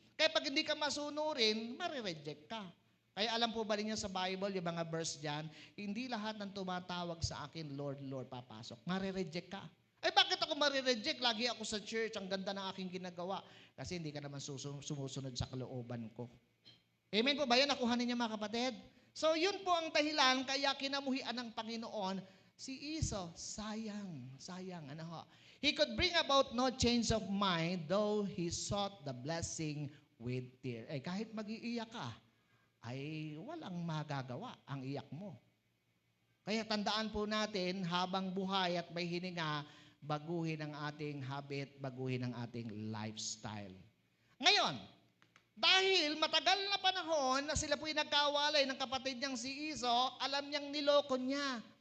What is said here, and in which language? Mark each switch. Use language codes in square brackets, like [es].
[tl] Kaya pag hindi ka masunurin, marireject ka. Kaya alam po ba ninyo sa Bible, yung mga verse dyan, hindi lahat ng tumatawag sa akin, Lord, Lord, papasok. Marireject ka. Bakit ako marireject? Lagi ako sa church, ang ganda ng aking ginagawa. Kasi hindi ka naman sumusunod sa kalooban ko. Amen po ba yan? Nakuha ninyo mga kapatid? So yun po ang dahilan, kaya kinamuhian ng Panginoon Si Esau, sayang, ano ho. [en] He could bring about no change of mind though he sought the blessing with tears. [tl] Kahit mag-iiyak ka, ay walang magagawa ang iyak mo. Kaya tandaan po natin, habang buhay at may hininga, baguhin ang ating habit, baguhin ang ating lifestyle. Ngayon, dahil matagal na panahon na sila po'y nagkawalay ng kapatid niyang si Esau, alam niyang niloko niya.